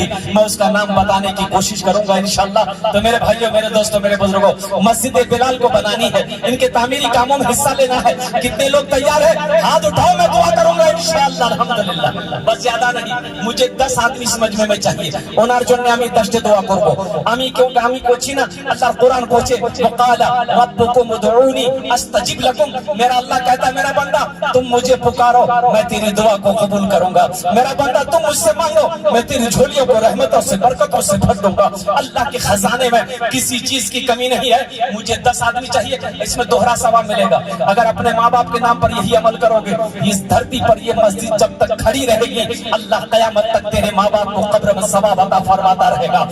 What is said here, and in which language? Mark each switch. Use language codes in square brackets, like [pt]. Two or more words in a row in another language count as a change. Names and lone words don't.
[ur] میں اس کا نام بتانے کی کوشش کروں گا انشاءاللہ. تو میرے بھائیوں, میرے دوستوں, میرے بزرگوں, مسجد بلال کو بنانی ہے, ان کے تعمیری کاموں میں حصہ لینا ہے. کتنے لوگ تیار ہیں؟ ہاتھ اٹھاؤ, میں دعا کروں گا انشاءاللہ. الحمدللہ. بس زیادہ نہیں, مجھے 10 آدمی اس مجمع میں چاہیے. [bn] ওনার জন্য আমি 10টি দোয়া করব. আমি করছি না, আল্লাহর কোরআন বলছে [ar] وقال ربكم ادعوني استجب لكم. [ur] میرا اللہ کہتا ہے میرا بندہ تم مجھے پکارو میں تیری دعا کو قبول کروں گا. میرا بندہ تم مجھ سے مانگو میں تیری جھولیوں کو رحمتوں سے برکتوں سے بھر دوں گا. اللہ کے خزانے میں کسی چیز کی کمی نہیں ہے. مجھے 10 آدمی چاہیے, اس میں دوہرا ثواب ملے گا. اگر اپنے ماں باپ کے نام پر یہی عمل کرو گے, اس دھرتی پر یہ مسجد جب تک کھڑی رہے گی اللہ قیامت تک تیرے ماں باپ کو قبر میں ثواب عطا فرماتا رہے گا.